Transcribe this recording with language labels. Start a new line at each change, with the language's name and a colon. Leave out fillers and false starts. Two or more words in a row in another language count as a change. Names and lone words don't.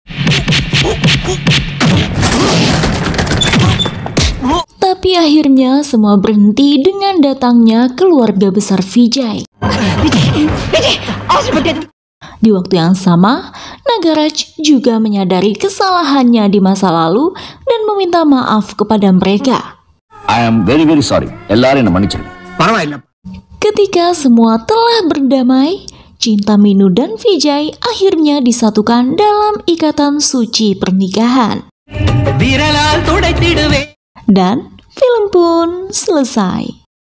Indonesian: Tapi akhirnya semua berhenti dengan datangnya keluarga besar Vijay. Di waktu yang sama, Nagaraj juga menyadari kesalahannya di masa lalu dan meminta maaf kepada mereka.
English: I am very sorry.
Tamil: எல்லாரும் என்ன மன்னிச்சிடுங்க. பரவாயில்ல.
Indonesian: Ketika semua telah berdamai, cinta Minu dan Vijay akhirnya disatukan dalam ikatan suci pernikahan. Dan film pun selesai.